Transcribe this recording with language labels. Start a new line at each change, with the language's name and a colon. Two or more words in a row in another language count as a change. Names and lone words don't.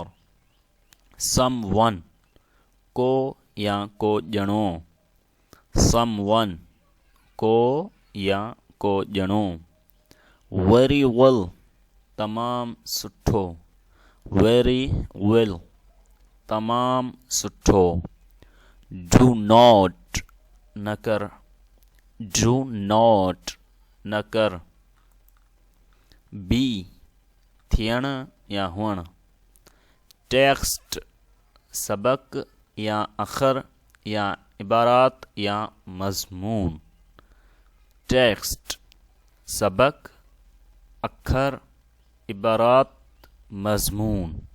Sindhi: समवन को या को ॼणो, समवन को या को ॼणो।
English: very well
Sindhi: तमामु सुठो,
English: very well
Sindhi: तमामु सुठो।
English: do not
Sindhi: न कर,
English: do not
Sindhi: न कर। बी थियणु या हुअणु। टेक्स्ट सबक या अखर या इबारात या मज़मून। टेक्स्ट सबक, अखर, इबारात, मज़मून।